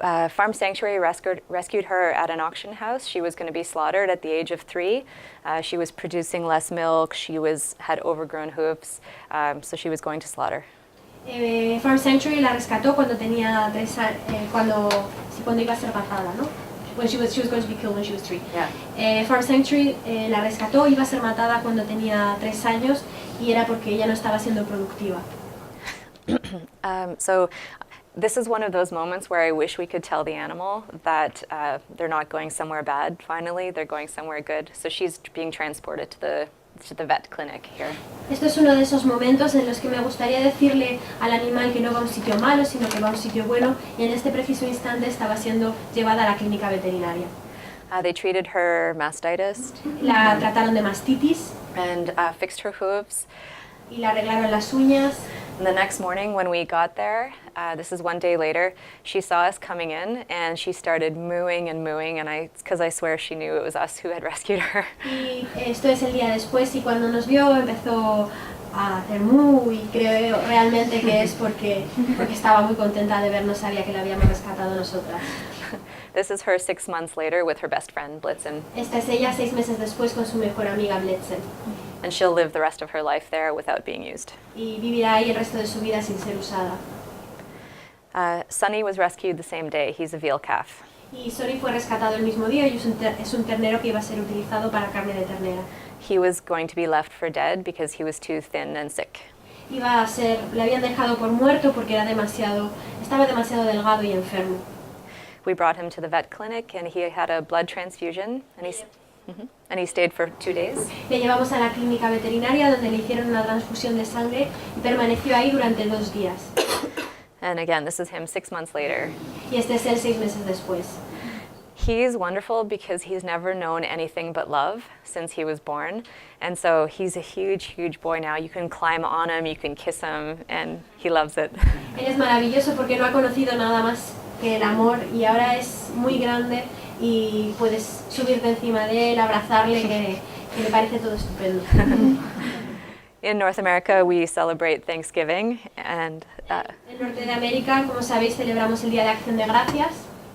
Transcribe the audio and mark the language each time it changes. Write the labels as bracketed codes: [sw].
[en] Farm Sanctuary rescued her at an auction house. She was going to be slaughtered at the age of 3. She was producing less milk. She had overgrown hoofs, so she was going to slaughter. [es] Farm Sanctuary la rescató cuando tenía 3 años, cuando iba a ser matada, ¿no? [en] When she was going to be killed when she was 3. Yeah. [es] Farm Sanctuary la rescató, iba a ser matada cuando tenía 3 años y era porque ella no estaba siendo productiva. [en] So this is one of those moments where I wish we could tell the animal that they're not going somewhere bad, finally, they're going somewhere good. So she's being transported to the vet clinic here. [es] Esto es uno de esos momentos en los que me gustaría decirle al animal que no va a un sitio malo, sino que va a un sitio bueno, y en este preciso instante estaba siendo llevada a la clínica veterinaria. [en] They treated her mastitis [es] La trataron de mastitis [en] and fixed her hooves. [es] y le arreglaron las uñas. [en] And the next morning when we got there, this is one day later, she saw us coming in and she started mooing, and because I swear she knew it was us who had rescued her. [es] Y esto es el día después y cuando nos vio empezó a hacer mu y creo realmente que es porque estaba muy contenta de vernos, sabía que la habíamos rescatado nosotras. [en] This is her 6 months later with her best friend, Blitzen. [es] Esta es ella 6 meses después con su mejor amiga Blitzen. [en] And she'll live the rest of her life there without being used. [es] Y vivirá ahí el resto de su vida sin ser usada. [en] Sonny was rescued the same day. He's a veal calf. [es] Y Sonny fue rescatado el mismo día y es un ternero que iba a ser utilizado para carne de ternera. [en] He was going to be left for dead because he was too thin and sick. [es] Le habían dejado por muerto porque estaba demasiado delgado y enfermo. [en] We brought him to the vet clinic and he had a blood transfusion and he stayed for 2 days. [es] Le llevamos a la clínica veterinaria donde le hicieron una transfusión de sangre y permaneció ahí durante 2 días. [en] And again, this is him 6 months later. [es] Y este es él 6 meses después. [en] He's wonderful because he's never known anything but love since he was born. And so he's a huge, huge boy now. You can climb on him, you can kiss him, and he loves it. [es] Él es maravilloso porque no ha conocido nada más que el amor y ahora es muy grande y puedes subirte encima de él, abrazarle, que le parece todo estupendo. [en] In North America, we celebrate Thanksgiving, and [es] En Norte de América, como sabéis, celebramos el Día de Acción de Gracias.